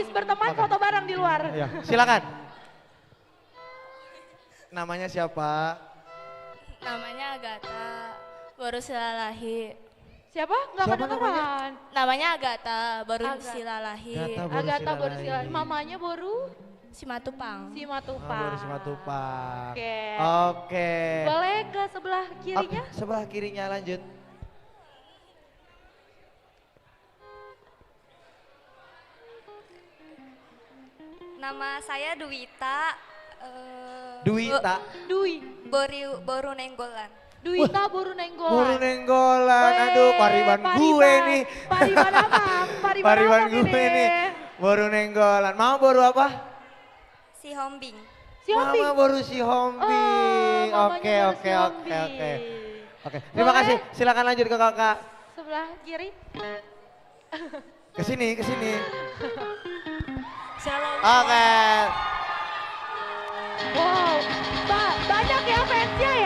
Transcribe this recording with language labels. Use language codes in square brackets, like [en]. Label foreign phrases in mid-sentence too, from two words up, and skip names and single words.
[id] Habis berteman foto bareng di luar. Ya, silakan. namanya siapa? Namanya Agatha, baru silalahi. Siapa? Nggak Siapa kedengeran. Namanya Agatha, baru Agatha. silalahi. Agatha baru silalahi. Mamanya baru? Simatupang. Simatupang. Baru Simatupang. Oke. Oke. Boleh ke sebelah kirinya? Oke, sebelah kirinya lanjut. Nama saya Duwita. Duwita? Boru Nenggolan. Duwita Boru Nenggolan. Boru Nenggolan, aduh pariban gue nih. Pariban apa? Pariban gue nih. Boru Nenggolan. Mama boru apa? Si Hombing. Mama baru si Hombing. Oke. Terima kasih. Silakan lanjut ke kakak. Sebelah kiri. Kesini. Shalom. Oke. Wow, banyak ya fansnya ya.